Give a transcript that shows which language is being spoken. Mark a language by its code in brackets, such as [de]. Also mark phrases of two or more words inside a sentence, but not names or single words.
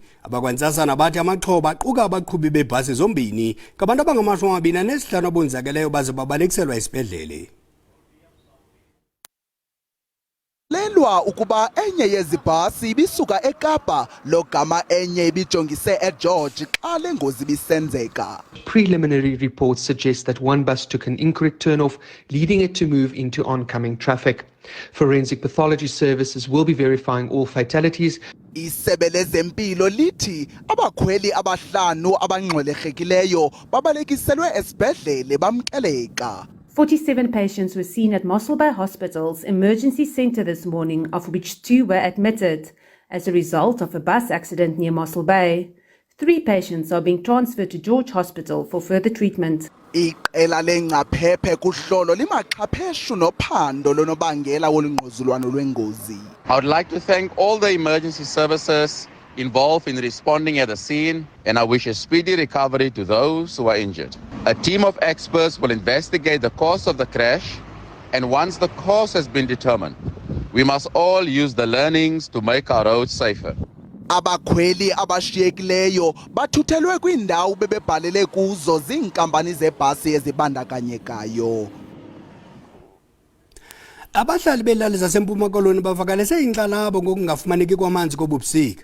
[xh] Abakwantsasana bathi amaxhoba aquka abaqhubi beebhasi zombini ngabantu abangama-25 abonzakeleyo baze babalekiselwa esibhedlele. Lelwa ukuba enye yezi bhasi ibisuka eKapa logama enye ibijongise eGeorge xa le ngozi bisenzeka. [en] Preliminary reports suggest that one bus took an incorrect turn-off, leading it to move into oncoming traffic. Forensic pathology services will be verifying all fatalities. [xh] Isebe lezempilo lithi abakhweli abahlanu abangxwelegekileyo babalekiselwe esibhedlele bamkeleka. [en] 47 patients were seen at Municipal Bay Hospital's emergency centre this morning, of which 2 were admitted as a result of a bus accident near Municipal Bay. 3 patients are being transferred to George Hospital for further treatment. [xh] Iqela lengcaphephe kuhlolo limaxhapheshu nophando lonobangela wolungquzulwano lwengozi. [en] I would like to thank all the emergency services involved in responding at the scene, and I wish a speedy recovery to those who are injured. A team of experts will investigate the cause of the crash, and once the cause has been determined, we must all use the learnings to make our roads safer. [xh] Abakhweli abashiyekileyo bathuthelwe kwiindawo bebebhalele kuzo ziinkampani zebhasi ezibandakanyekayo. Abahlali belali zaseMpuma Koloni bavakalise inkxalabo ngokungafumaneki kwamanzi kobubusika.